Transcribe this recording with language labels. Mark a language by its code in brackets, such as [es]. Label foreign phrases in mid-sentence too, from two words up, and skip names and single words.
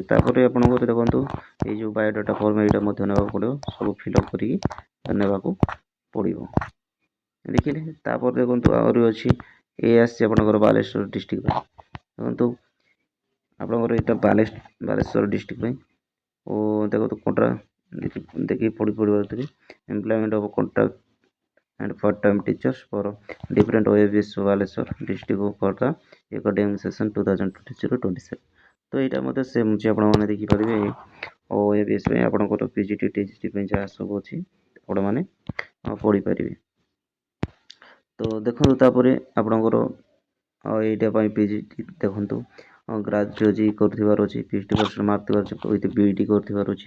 [or] ତାପରେ ଆପଣଙ୍କର ଦେଖନ୍ତୁ ଏଇ ଯେଉଁ [en] biodata form [or] ଏଇଟା ମଧ୍ୟ ନେବାକୁ ପଡ଼ିବ ସବୁ ଫିଲ୍ଅପ୍ କରିକି ନେବାକୁ ପଡ଼ିବ ଦେଖିଲେ। ତାପରେ ଦେଖନ୍ତୁ ଆହୁରି ଅଛି ଏ ଆସିଛି ଆପଣଙ୍କର ବାଲେଶ୍ୱର ଡିଷ୍ଟ୍ରିକ୍ଟ ପାଇଁ ଦେଖନ୍ତୁ ଆପଣଙ୍କର ଏଇଟା ବାଲେଶ୍ୱର ଡିଷ୍ଟ୍ରିକ୍ଟ ପାଇଁ ଦେଖନ୍ତୁ ଦେଖିକି ପଢ଼ିପାରୁଥିବେ [en] employment of contract and part-time teachers for different OAVs Balasore district for the academic session [or] 2026-27। ତ ଏଇଟା ମଧ୍ୟ ସେମ୍ ଅଛି ଆପଣମାନେ ଦେଖିପାରିବେ OAVs ପାଇଁ ଆପଣଙ୍କର PGT TGT ପାଇଁ ଯାହା ସବୁ ଅଛି ଆପଣମାନେ ପଢ଼ିପାରିବେ। ତ ଦେଖନ୍ତୁ ତାପରେ ଆପଣଙ୍କର ଏଇଟା ପାଇଁ PGT ଦେଖନ୍ତୁ ଗ୍ରାଜୁଏଟ୍ କରୁଥିବାର ଅଛି 50% ମାର୍କ ଥିବାର ଅଛି [en] with BEd [or] କରୁଥିବାର ଅଛି।